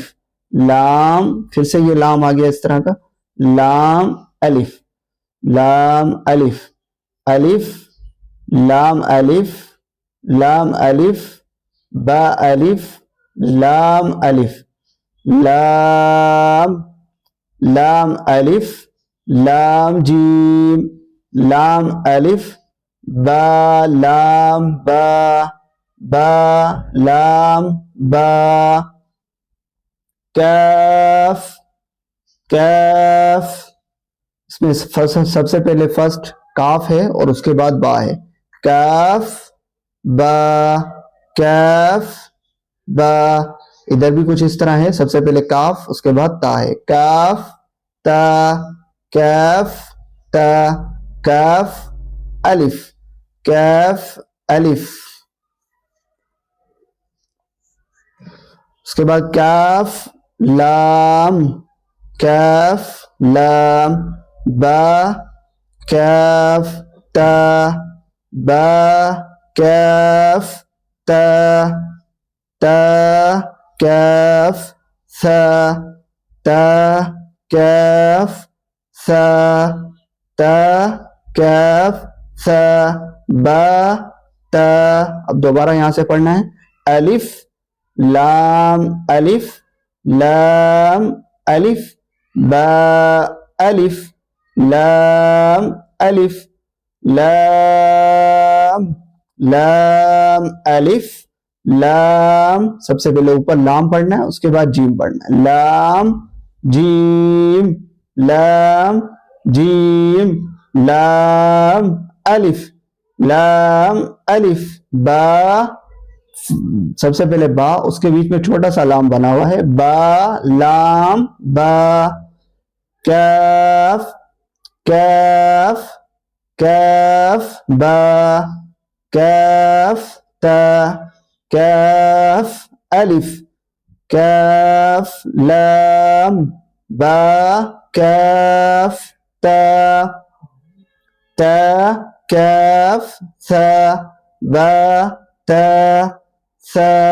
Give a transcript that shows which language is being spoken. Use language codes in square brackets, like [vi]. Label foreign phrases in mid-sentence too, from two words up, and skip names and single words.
[ur] لام، پھر سے یہ لام آ گیا اس طرح کا، لام الف، لام الف، الف، لام الف، لام الف، با الف، لام الف، لام، لام الف، لام جیم، لام الف، با لام با، با لام با۔ کاف، کاف، اس میں سب سے پہلے فرسٹ کاف ہے اور اس کے بعد با ہے۔ کاف با، کاف با۔ ادھر بھی کچھ اس طرح ہے، سب سے پہلے کاف، اس کے بعد تا ہے۔ کاف تا، کاف تا، کاف الف، کاف الف۔ اس کے بعد کاف لام، کاف لام، با کاف تا، با کاف تا، تا کاف ثا، تا کاف ثا، تا کاف ثا، با تا۔ اب دوبارہ یہاں سے پڑھنا ہے، الف لام الف، لام الف، با الف، لام الف، لام، لام الف، لام، سب سے پہلے اوپر لام پڑھنا ہے، اس کے بعد جیم پڑھنا ہے۔ لام جیم، لام جیم، لام الف، لام الف، با، سب سے پہلے با، اس کے بیچ میں چھوٹا سا لام بنا ہوا ہے، با لام با۔ کاف، کاف، کاف با، کاف تا، کاف الف، کاف لام با، کاف تا، تا کاف ثا، با تا ثا۔